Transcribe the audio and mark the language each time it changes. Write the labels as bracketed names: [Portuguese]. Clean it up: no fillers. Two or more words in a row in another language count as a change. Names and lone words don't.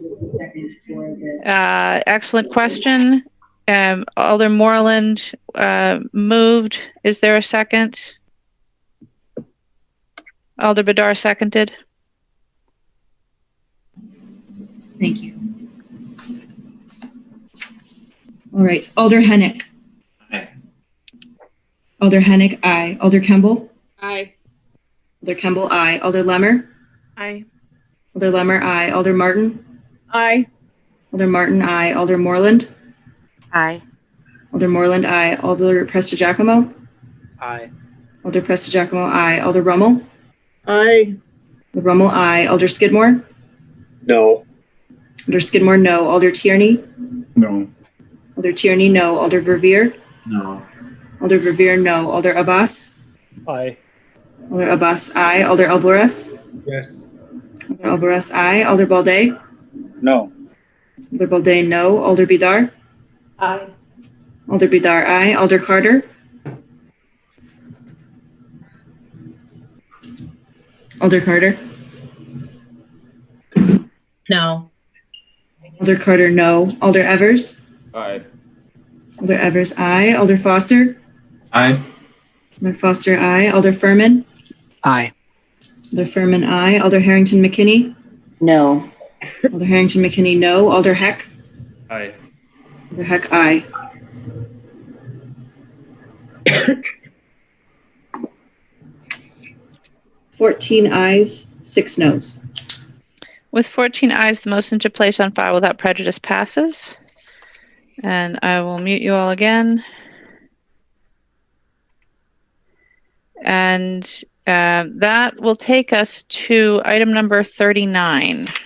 [English] Excellent question. Alder Moreland moved. Is there a second? Alder Badar seconded. Thank you. All right, Alder Hennick. Aye. Alder Hennick, aye. Alder Kemble? Aye. Alder Kemble, aye. Alder Lemmer? Aye. Alder Lemmer, aye. Alder Martin? Aye. Alder Martin, aye. Alder Moreland? Aye. Alder Moreland, aye. Alder Prestigiacomo? Aye. Alder Prestigiacomo, aye. Alder Rummel? Aye. Alder Rummel, aye. Alder Skidmore? No. Alder Skidmore, no. Alder Tierney? No. Alder Tierney, no. Alder Verveer? No. Alder Verveer, no. Alder Abbas? Aye. Alder Abbas, aye. Alder Alvarez? Yes. Alder Alvarez, aye. Alder Balde? No. Alder Balde, no. Alder Bidar? Aye. Alder Bidar, aye. Alder Carter? Alder Carter? No. Alder Carter, no. Alder Evers? Aye. Alder Evers, aye. Alder Foster? Aye. Alder Foster, aye. Alder Furman? Aye. Alder Furman, aye. Alder Harrington McKinney? No. Alder Harrington McKinney, no. Alder Heck? Aye. Alder Heck, aye. $14 ayes, 6 noes. With 14 ayes, the motion to place on file without prejudice passes. And I will mute you all again. And that will take us to item number 39.